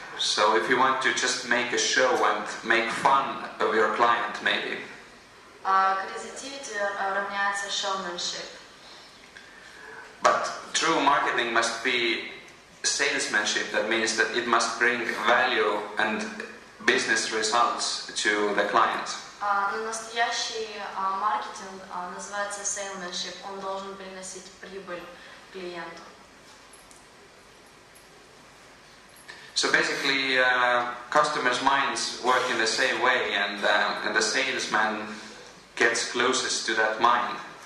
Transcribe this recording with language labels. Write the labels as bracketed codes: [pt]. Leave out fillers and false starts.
[en] So if you want to just make a show and make fun of your client, maybe. [ru] Creativity равняется showmanship. [en] But true marketing must be salesmanship. That means that it must bring value and business results to the client. [ru] Но настоящий маркетинг называется salesmanship. Он должен приносить прибыль клиенту. [en] So basically, customers' minds work in the same way, and the salesman gets closest to that mind.